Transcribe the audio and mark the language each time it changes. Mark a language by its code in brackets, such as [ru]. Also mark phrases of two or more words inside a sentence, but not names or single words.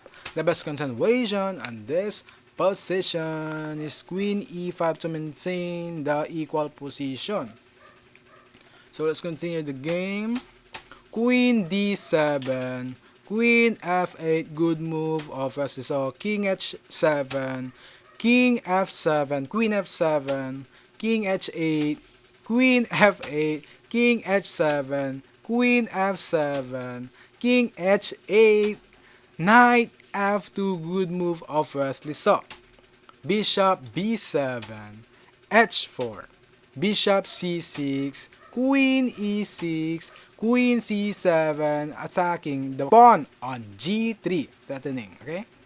[en] The best continuation on this position is queen e5 to maintain the equal position. So let's continue the game. Queen d7, queen f8, good move of Wesley So. King h7, king f7, queen f7, king h8, queen f8, king h7, queen f7, king h8, knight f2, good move of Wesley So. Bishop b7, h4, bishop c6, queen e6, queen c7, attacking the pawn on g3, threatening, okay?